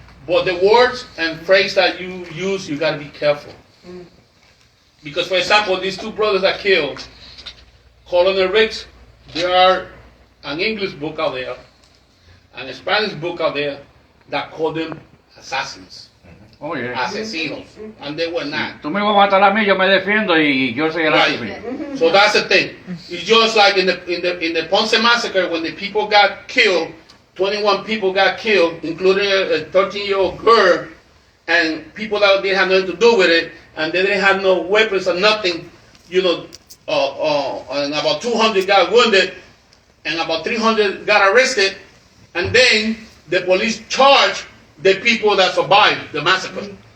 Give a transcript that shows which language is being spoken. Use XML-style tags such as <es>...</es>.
<en>But the words and phrase that you use, you got to be careful. Because, for example, these two brothers that killed, Colonel Riggs, there are an English book out there, and a Spanish book out there that call them assassins.</en> <es>Oye,</es> <en>Asesinos. And they were not.</en> <es>tú me vas a matar a mí, yo me defiendo y yo soy el asesino.</es> <en>Right. So that's the thing. It's just like in the Ponce massacre, when the people got killed, 21 people got killed, including a 13-year-old girl, and people that didn't have nothing to do with it, and they didn't have no weapons or nothing, you know, and about 200 got wounded, and about 300 got arrested, and then the police charged the people that survived the massacre.</en>